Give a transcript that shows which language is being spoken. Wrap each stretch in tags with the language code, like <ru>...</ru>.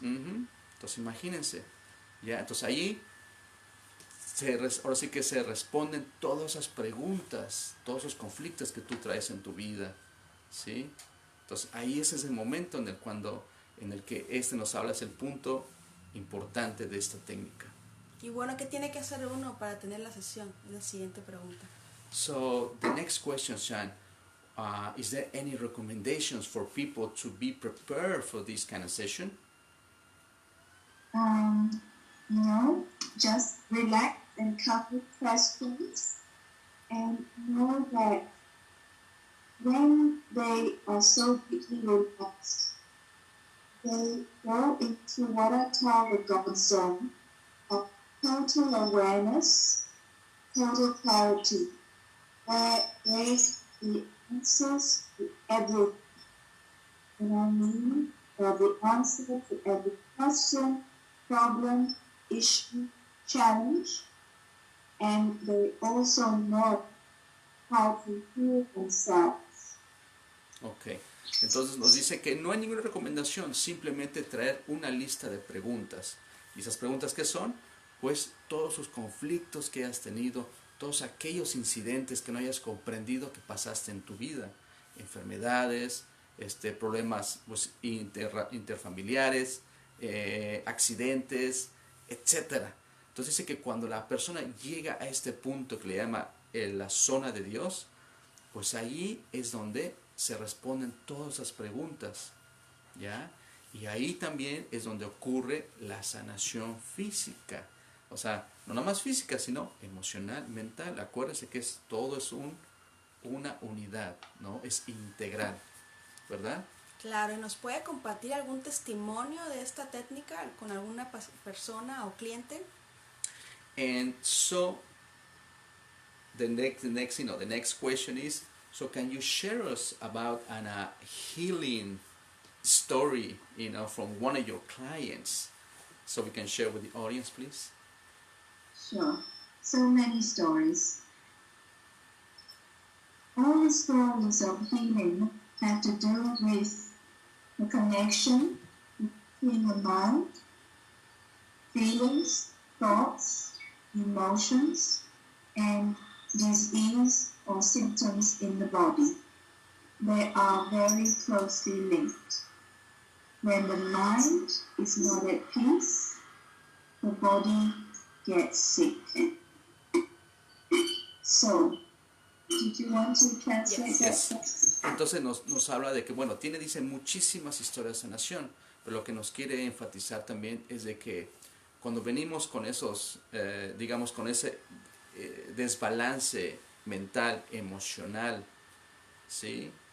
<es>Entonces imagínense, ya, entonces ahí ahora sí que se responden todas esas preguntas, todos esos conflictos que tú traes en tu vida, ¿sí? Entonces ahí ese es el momento en el que nos habla, es el punto importante de esta técnica. Y bueno, ¿qué tiene que hacer uno para tener la sesión? Es la siguiente pregunta.</es> <en>So the next question, Shan, is there any recommendations for people to be prepared for this kind of session? No, just relax and cover questions and know that when they are so deeply relaxed, they go into what I call the God zone of total awareness, total clarity, where there's the answers to everything. And I mean, the answer to every question, problem, issue, challenge, and they also know how to heal themselves.</en> <es>Ok, entonces nos dice que no hay ninguna recomendación, simplemente traer una lista de preguntas. ¿Y esas preguntas qué son? Pues todos sus conflictos que has tenido, todos aquellos incidentes que no hayas comprendido que pasaste en tu vida, enfermedades, problemas pues, interfamiliares, accidentes, etc. Entonces dice que cuando la persona llega a este punto que le llama la zona de Dios, pues ahí es donde se responden todas esas preguntas, ¿ya? Y ahí también es donde ocurre la sanación física, O sea, no nada más física, sino emocional, mental. Acuérdense que todo es una unidad, ¿no? Es integral, ¿verdad? Claro, ¿y nos puede compartir algún testimonio de esta técnica con alguna persona o cliente?</es> <en>And so the next question is, so can you share us about a healing story, from one of your clients, so we can share with the audience, please? Sure. So many stories. All the stories of healing have to do with the connection between the mind, feelings, thoughts, emotions, and disease or symptoms in the body. They are very closely linked. When the mind is not at peace, the body gets sick. So, did you want to translate Yes. that?</en> <es>Entonces nos habla de que, bueno, dice muchísimas historias de sanación, pero lo que nos quiere enfatizar también es de que cuando venimos con esos, digamos, con ese desbalance mental, emocional, ¿sí?</es>